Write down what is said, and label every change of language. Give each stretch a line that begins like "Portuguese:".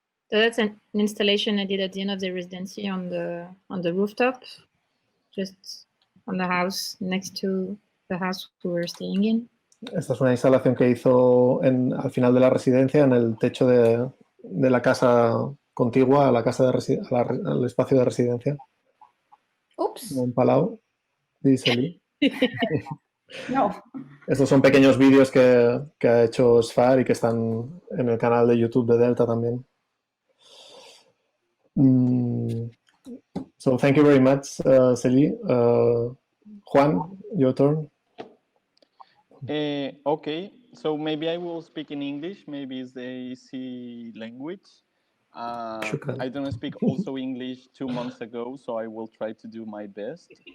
English: So that's an installation I did at the end of the residency on the rooftop, just on the house next to the house we were staying in.
Spanish: Esta es una instalación que hizo al final de la residencia, en el techo de la casa contigua a la casa al espacio de residencia. Ups. En Palau, dice Lee. No. Estos son pequeños vídeos que ha hecho Sfar y que están en el canal de YouTube de Delta también.
English: So thank you very much, Célie. Juan, your turn. Okay, so maybe I will speak in English. Maybe it's the easy language. I don't speak also English 2 months ago, so I will try to do my best.